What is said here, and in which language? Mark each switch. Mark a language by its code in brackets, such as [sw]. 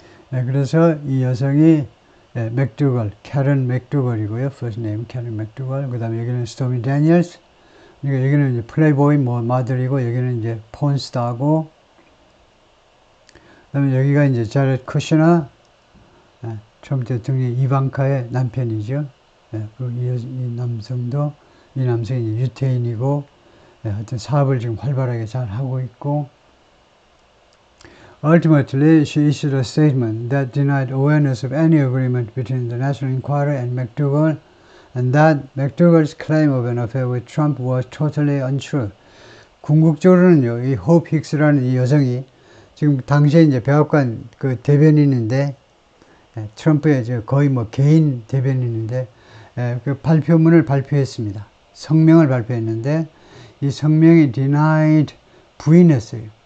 [ko] 그래서 이 여성이 맥두걸, 캐런 맥두걸이고요. first name 캐런 맥두걸. 그 다음에 여기는 스토미 데니얼스. 그러니까 여기는 이제 플레이보이 마들이고 여기는 이제 폰스타고, 그 다음에 여기가 이제 자렛 쿠셔너, 트럼프 대통령 이방카의 남편이죠. 그리고 이 남성이 유태인이고, 하여튼 사업을 지금 활발하게 잘 하고 있고, [en] Ultimately, she issued a statement that denied awareness of any agreement between the National Enquirer and McDougal, and that McDougal's claim of an affair with Trump was totally untrue. [ko] 궁극적으로는요, 이 호프 힉스라는 이 여성이 지금 당시에 이제 백악관 그 대변인인데, 트럼프의 거의 뭐 개인 대변인인데, 그 발표문을 발표했습니다. 성명을 발표했는데 이 성명이 denied, 부인했어요.